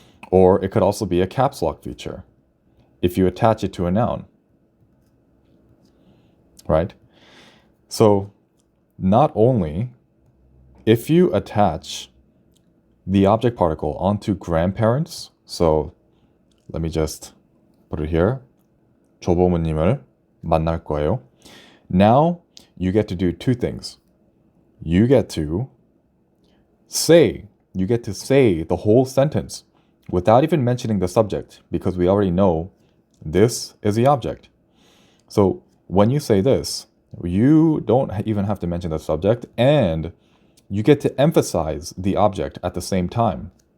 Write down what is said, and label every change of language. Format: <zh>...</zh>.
<en>Or it could also be a caps lock feature if you attach it to a noun. Right? So not only if you attach the object particle onto grandparents, so let me just put it here.</en> <ko>조부모님을 만날 거예요.</ko> <en>Now you get to do two things. You get to say the whole sentence without even mentioning the subject, because we already know this is the object. So when you say this, you don't even have to mention the subject, and you get to emphasize the object at the same time.</en>